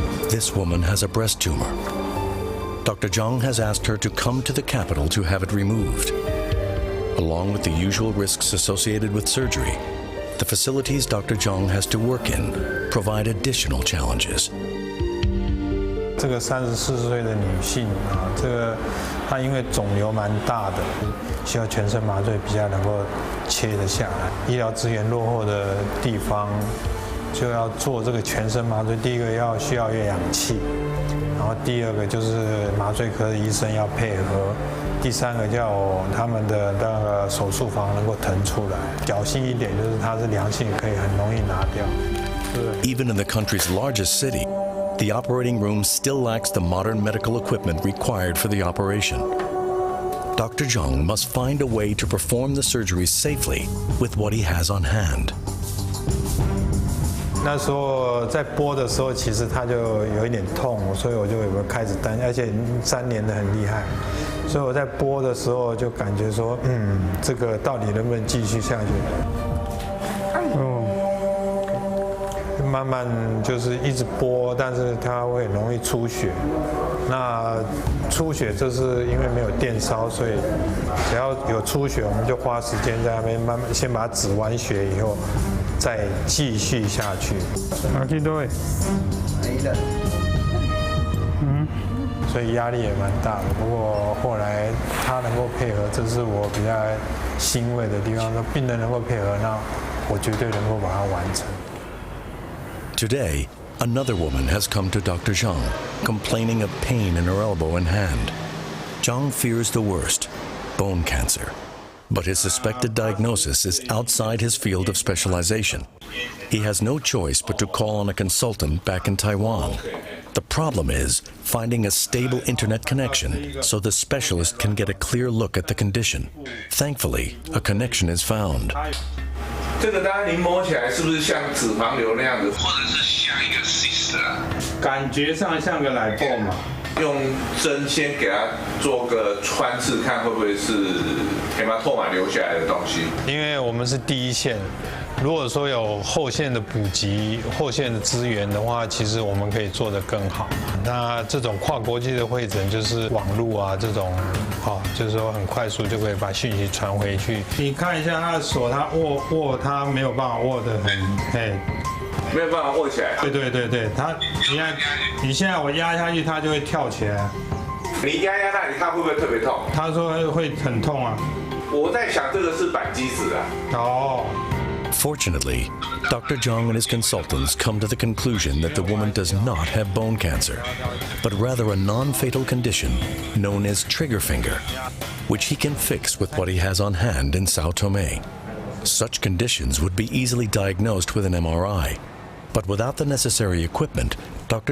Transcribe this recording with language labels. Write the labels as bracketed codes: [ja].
[en] This woman has a breast tumor. Dr. Zhang has asked her to come to the capital to have it removed. Along with the usual risks associated with surgery, the facilities Dr. Zhang has to work in provide additional challenges. [zh] 这个34岁的女性她因为肿瘤蛮大的，需要全身麻醉比较能够切得下来。医疗资源落后的地方，就要做这个全身麻醉。第一个需要氧气，然后第二个就是麻醉科的医生要配合。第三个叫他们的那个手术房能够腾出来，侥幸一点就是它是良性，可以很容易拿掉。 [en] Even in the country's largest city, the operating room still lacks the modern medical equipment required for the operation. Dr. Zhang must find a way to perform the surgery safely with what he has on hand. [zh] 那时候在播的时候，其实他就有一点痛，所以我就有开始担心，而且3年的很厉害，所以我在播的时候就感觉说，这个到底能不能继续下去？慢慢就是一直播，但是它会很容易出血。那出血就是因为没有电烧，所以只要有出血，我们就花时间在那边慢慢先把它止完血以后，再继续下去。对。所以压力也蛮大的。不过后来他能够配合，这是我比较欣慰的地方。说病人能够配合，那我绝对能够把它完成。 [en] Today, another woman has come to Dr. Zhang, complaining of pain in her elbow and hand. Zhang fears the worst, bone cancer. But his suspected diagnosis is outside his field of specialization. He has no choice but to call on a consultant back in Taiwan. The problem is finding a stable internet connection so the specialist can get a clear look at the condition. Thankfully, a connection is found. [zh] 这个当然您摸起来是不是像脂肪瘤那样子，或者是像一个 cyst 啊？感觉上像个奶泡嘛。用针先给它做个穿刺，看会不会是hematoma留下来的东西。因为我们是第一线，如果说有后线的补给、后线的资源的话，其实我们可以做得更好。那这种跨国际的会诊就是网络啊这种，就是说很快速就可以把讯息传回去。你看一下他的手，他握，他没有办法握得很，没有办法握起来。对，你现在我压下去，它就会跳起来。你压那里，它会不会特别痛？他说会很痛啊。我在想这个是扳机指啊。 [en] Fortunately, Dr. Zhang and his consultants come to the conclusion that the woman does not have bone cancer, but rather a non-fatal condition known as trigger finger, which he can fix with what he has on hand in Sao Tome. Such conditions would be easily diagnosed with an MRI, but without the necessary equipment, Dr.